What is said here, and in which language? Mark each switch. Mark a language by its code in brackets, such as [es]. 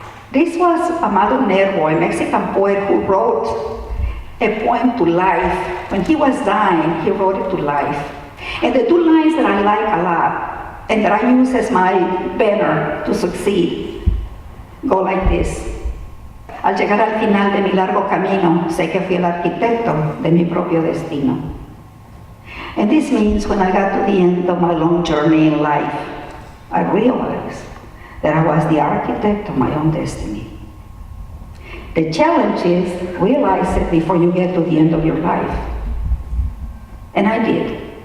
[en] This was Amado Nervo, a Mexican poet who wrote a poem to life. When he was dying, he wrote it to life. And the 2 lines that I like a lot, and that I use as my banner to succeed. go like this. [es] Al llegar al final de mi largo camino, sé que fui el arquitecto de mi propio destino. [en] And this means when I got to the end of my long journey in life, I realized that I was the architect of my own destiny. The challenge is realize it before you get to the end of your life. And I did.